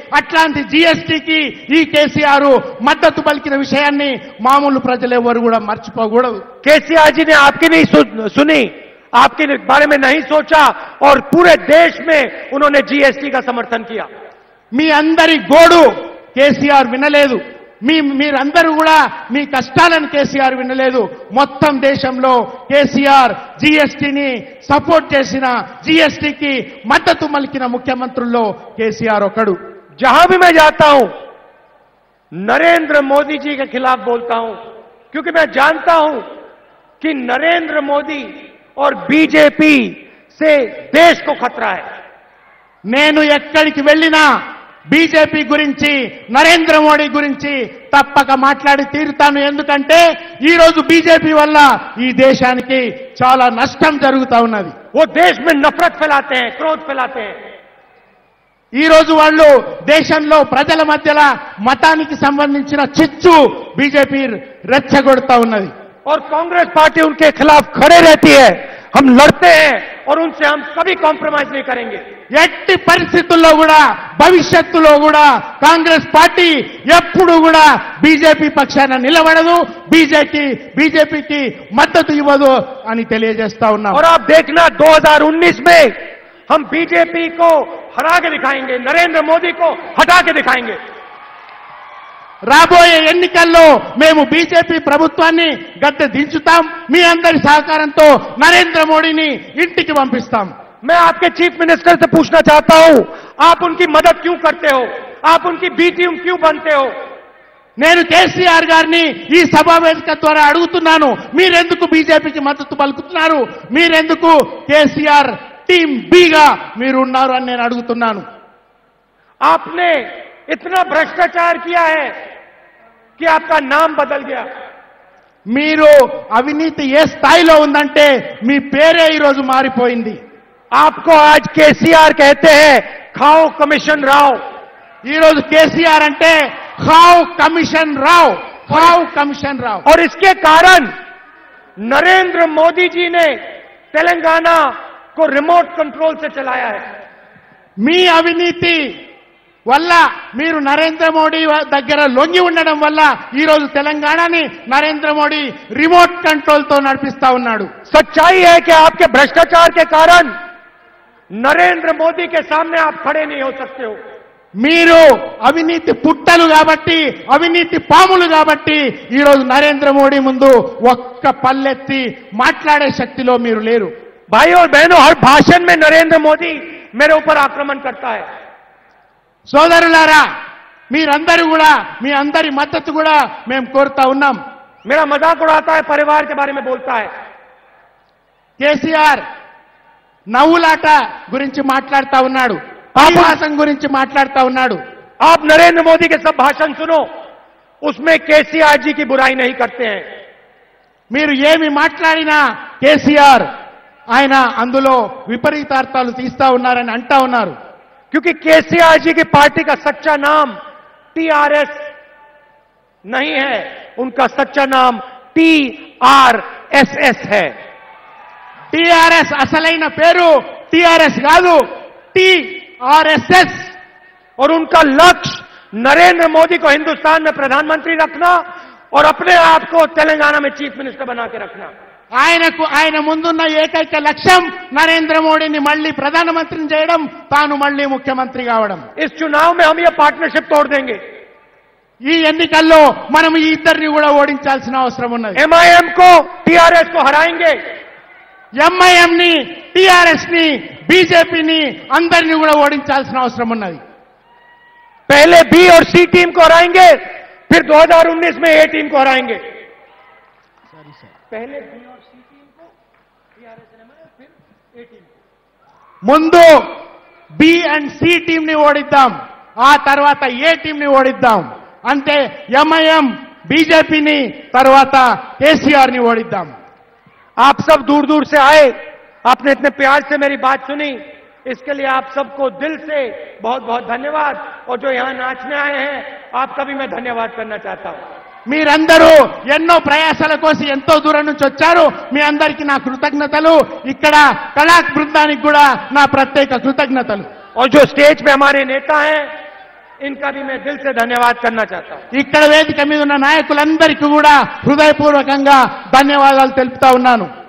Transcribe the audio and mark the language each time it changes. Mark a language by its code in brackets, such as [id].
[te] అట్లాంటి జీఎస్టీకి ఈ కేసీఆర్ మద్దతు పలికిన విషయాన్ని మామూలు ప్రజలు ఎవరు కూడా మర్చిపోకూడదు। [hi] కేసీఆర్ जी ने आपकी नहीं सुनी, आपके बारे में नहीं सोचा और पूरे देश में उन्होंने जीएसटी का समर्थन किया। [te] మీ అందరి గోడు కేసీఆర్ వినలేదు, మీరందరూ కూడా మీ కష్టాలను కేసీఆర్ వినలేదు। మొత్తం దేశంలో కేసీఆర్ జీఎస్టీని సపోర్ట్ చేసిన, జీఎస్టీకి మద్దతు మలికిన ముఖ్యమంత్రుల్లో కేసీఆర్ ఒకడు। [hi] जहां भी मैं जाता हूं नरेंद्र मोदी जी के खिलाफ बोलता हूं, क्योंकि मैं जानता हूं कि नरेंद्र मोदी और बीजेपी से देश को खतरा है। [te] నేను ఎక్కడికి వెళ్ళినా బీజేపీ గురించి, నరేంద్ర మోడీ గురించి తప్పక మాట్లాడి తీరుతాను. ఎందుకంటే ఈ రోజు బీజేపీ వల్ల ఈ దేశానికి చాలా నష్టం జరుగుతా ఉన్నది. [hi] वो देश में नफरत फैलाते हैं, क्रोध फैलाते हैं। [te] ఈ రోజు వాళ్ళు దేశంలో ప్రజల మధ్యలో మతానికి సంబంధించిన చిచ్చు బీజేపీ రెచ్చగొడతా ఉన్నది. [hi] और कांग्रेस पार्टी उनके खिलाफ खड़े रहती है। हम लड़ते हैं और उनसे हम कभी कॉम्प्रोमाइज नहीं करेंगे। [te] ఎట్టి పరిస్థితుల్లో కూడా భవిష్యత్తులో కూడా కాంగ్రెస్ పార్టీ ఎప్పుడు కూడా బీజేపీ పక్షాన నిలబడదు, బీజేపీకి మద్దతు ఇవ్వదు అని తెలియజేస్తా ఉన్నాం. [hi] और आप देखना 2019 में हम बीजेपी को हरा के दिखाएंगे, नरेंद्र मोदी को हटा के दिखाएंगे। [te] రాబోయే ఎన్నికల్లో మేము బీజేపీ ప్రభుత్వాన్ని గద్దె దించుతాం. మీ అందరి సహకారంతో నరేంద్ర మోడీని ఇంటికి పంపిస్తాం. [hi] मैं आपके चीफ मिनिस्टर से पूछना चाहता हूं, आप उनकी मदद क्यों करते हो? आप उनकी बी टीम क्यों बनते हो? [te] నేను కేసీఆర్ గారిని ఈ సమావేశం ద్వారా అడుగుతున్నాను, మీరెందుకు బీజేపీకి మద్దతు పలుకుతున్నారు? మీరెందుకు కేసీఆర్ టీం బిగా మీరు ఉన్నారు అని నేను అడుగుతున్నాను. [hi] आपने इतना भ्रष्टाचार किया है कि आपका नाम बदल गया। [te] మీరు అవినీతి ఏ స్థాయిలో ఉందంటే మీ పేరే ఈ రోజు మారిపోయింది. [hi] आपको आज केसीआर कहते हैं खाओ कमीशन राव। [te] ఈ రోజు కేసీఆర్ అంటే ఖావ్ కమిషన్ రావ్, ఖావ్ కమిషన్ రావ్. [hi] और इसके कारण नरेंद्र मोदी जी ने तेलंगाना को रिमोट कंट्रोल से चलाया है। [te] మీ అవినీతి వల్ల మీరు నరేంద్ర మోడీ దగ్గర లొంగి ఉండడం వల్ల ఈ రోజు తెలంగాణని నరేంద్ర మోడీ రిమోట్ కంట్రోల్ తో నడిపిస్తా ఉన్నాడు. [hi] सच्चाई है कि आपके भ्रष्टाचार के कारण नरेंद्र मोदी के सामने आप खड़े नहीं हो सकते हो। [te] మీరు అవినీతి పుట్టలు కాబట్టి, అవినీతి పాములు కాబట్టి ఈ రోజు నరేంద్ర మోడీ ముందు ఒక్క పల్లెత్తి మాట్లాడే శక్తిలో మీరు లేరు. [hi] भाई और बहनों, हर भाषण में नरेंद्र मोदी मेरे ऊपर आक्रमण करता है। [te] సోదరులారా, మీరందరూ కూడా మీ అందరి మద్దతు కూడా మేము కోరుతా ఉన్నాం. [hi] मेरा मजाक उड़ाता है, परिवार के बारे में बोलता है। [te] కేసీఆర్ నవ్వులాట గురించి మాట్లాడుతా ఉన్నాడు, ఆభాసం గురించి మాట్లాడుతా ఉన్నాడు. [hi] आप नरेंद्र मोदी के सब भाषण सुनो, उसमें केसीआर जी की बुराई नहीं करते हैं। [te] మీరు ఏమి మాట్లాడినా కేసీఆర్ ఆయన అందులో విపరీతార్థాలు తీస్తా ఉన్నారని అంటా ఉన్నారు. [hi] क्योंकि केसीआर जी की पार्टी का सच्चा नाम टीआरएस नहीं है, उनका सच्चा नाम टीआरएसएस है। [te] టీఆర్ఎస్ అసలైన పేరు టీఆర్ఎస్ కాదు, టీఆర్ఎస్ఎస్. [hi] और उनका लक्ष्य नरेंद्र मोदी को हिंदुस्तान में प्रधानमंत्री रखना और अपने आप को तेलंगाना में चीफ मिनिस्टर बना के रखना। [te] ఆయన ముందున్న ఏకైక లక్ష్యం నరేంద్ర మోడీని మళ్లీ ప్రధానమంత్రిని చేయడం, తాను మళ్లీ ముఖ్యమంత్రి కావడం. [hi] इस चुनाव में हम ये पार्टनरशिप तोड़ देंगे। [te] ఈ ఎన్నికల్లో మనం ఈ ఇద్దరిని కూడా ఓడించాల్సిన అవసరం ఉన్నది. [hi] एमआईएम को टीआरएस को हराएंगे, [te] ఎంఐఎం ని, టీఆర్ఎస్ ని, బీజేపీని అందరినీ కూడా ఓడించాల్సిన అవసరం ఉన్నది. [hi] पहले बी और सी टीम को हराएंगे, फिर 2019 में ए टीम को हराएंगे। पहले बी और सी टीम को टीआरएस फिर ए टीम को। [te] ముందు బి అండ్ సి టీం ని ఓడిద్దాం, ఆ తర్వాత ఏ టీం ని ఓడిద్దాం. అంటే ఎంఐఎం బీజేపీని, తర్వాత కేసీఆర్ ని ఓడిద్దాం. [hi] आप सब दूर दूर से आए, आपने इतने प्यार से मेरी बात सुनी, इसके लिए आप सबको दिल से बहुत बहुत धन्यवाद। और जो यहां नाचने आए हैं, आपका भी मैं धन्यवाद करना चाहता हूं। [te] మీరందరూ ఎన్నో ప్రయాసాల కోసం ఎంతో దూరం నుంచి వచ్చారు. మీ అందరికీ నా కృతజ్ఞతలు. ఇక్కడ కళా బృందానికి కూడా నా ప్రత్యేక కృతజ్ఞతలు. [hi] और जो स्टेज पे हमारे नेता हैं, इनका भी मैं दिल से धन्यवाद करना चाहता हूं। [te] ఇక్కడ వేదిక మీద ఉన్న నాయకులందరికీ కూడా హృదయపూర్వకంగా ధన్యవాదాలు తెలుపుతా ఉన్నాను.